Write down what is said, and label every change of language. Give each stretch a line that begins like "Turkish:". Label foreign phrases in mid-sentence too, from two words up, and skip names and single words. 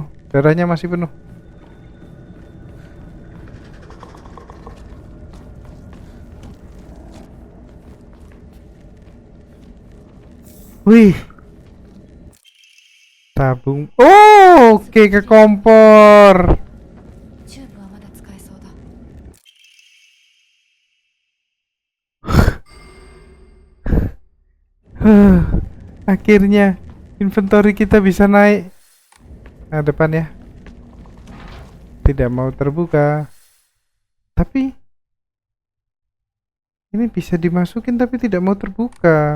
Indonesian: Darahnya masih penuh. Wih. Tabung. Oh, oke, ke kompor.
Japanese: チューブはまだ使えそうだ。
Indonesian: Akhirnya inventory kita bisa naik. Nah, depan ya. Tidak mau terbuka. Tapi ini bisa dimasukin tapi tidak mau terbuka.